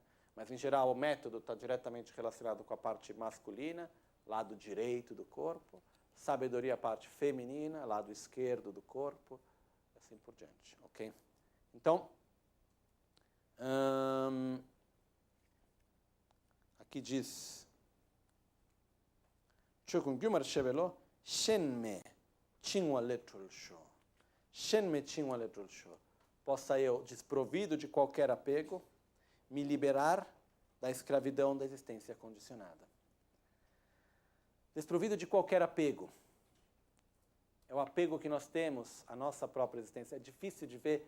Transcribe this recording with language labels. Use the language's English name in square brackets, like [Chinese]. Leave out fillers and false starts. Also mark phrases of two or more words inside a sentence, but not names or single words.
[Portuguese] Mas, em geral, o método está diretamente relacionado com a parte masculina, lado direito do corpo, sabedoria a parte feminina, lado esquerdo do corpo, e assim por diante, ok? Então, aqui diz, Chokungyumar Shevelo, Shenme Chingwa Letrul Sho. Shenme Chingwa Letrul Sho. Possa eu, desprovido de qualquer apego, me liberar da escravidão da existência condicionada. Desprovido de qualquer apego. É o apego que nós temos à nossa própria existência. É difícil de ver.